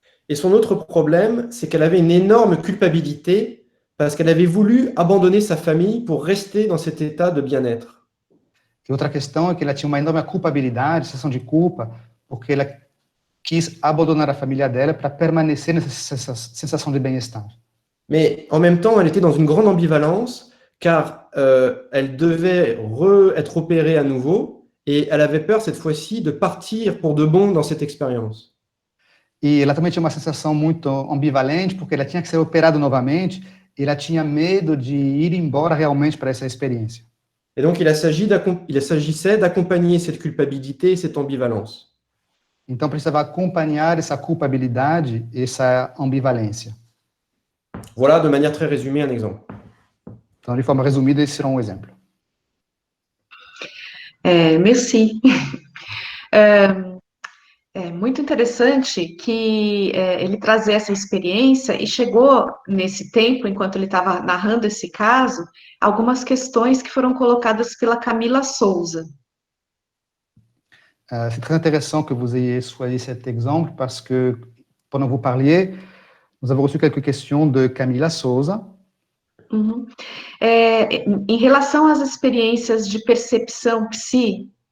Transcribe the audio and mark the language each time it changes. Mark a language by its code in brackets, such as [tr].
[fr] Et son autre problème, c'est qu'elle avait une énorme culpabilité parce qu'elle avait voulu abandonner sa famille pour rester dans cet état de bien-être. [pt] E outra questão é que ela tinha uma enorme culpabilidade, sensação de culpa, porque ela quis abandonar a família dela para permanecer nessa sensação de bem-estar. [fr] Mais en même temps, elle était dans une grande ambivalence, car elle devait être opérée à nouveau, et elle avait peur cette fois-ci de partir pour de bon dans cette expérience. [pt] E ela também tinha uma sensação muito ambivalente, porque ela tinha que ser operada novamente, e ela tinha medo de ir embora realmente para essa experiência. [fr] Et donc, il s'agissait d'accompagner cette culpabilité et cette ambivalence. [pt] Então precisava acompanhar essa culpabilidade, essa ambivalência. [fr] Voilà, de manière très résumée, un exemple. [pt] Então, de forma resumida, esse será um exemplo. [fr] Merci. [pt] É muito interessante que ele trazer essa experiência e chegou nesse tempo, enquanto ele estava narrando esse caso, algumas questões que foram colocadas pela Camila Souza. [fr] C'est très intéressant que vous ayez choisi cet exemple parce que pendant que vous parliez, nous avons reçu quelques questions de Camila Souza. Uhum. [pt] Em relação às experiências de percepção psi,